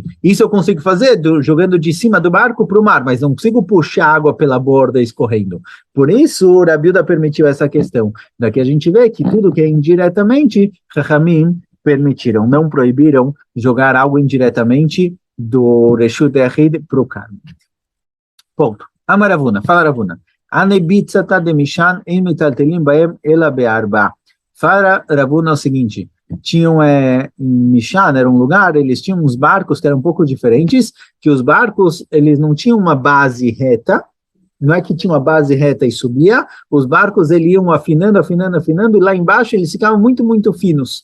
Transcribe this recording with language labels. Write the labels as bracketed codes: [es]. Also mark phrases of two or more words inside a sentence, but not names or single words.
[pt] Isso eu consigo fazer jogando de cima do barco para o mar, mas não consigo puxar água pela borda escorrendo. Por isso, o Rabi Yehuda permitiu essa questão. Daqui a gente vê que tudo que é indiretamente, Chachamim permitiram, não proibiram jogar algo indiretamente do [he] רשות היחיד [pt] para o Carmo. [arc] Ponto. אמר רבינא, fala Ravuna. ארביתא דמישן אין מטלטלין בהן אלא בארבע. [pt] Fala Ravuna o seguinte, tinham em Mishan, era um lugar, eles tinham uns barcos que eram um pouco diferentes, que os barcos, eles não tinham uma base reta, não é que tinha uma base reta e subia, os barcos eles iam afinando, e lá embaixo eles ficavam muito, muito finos.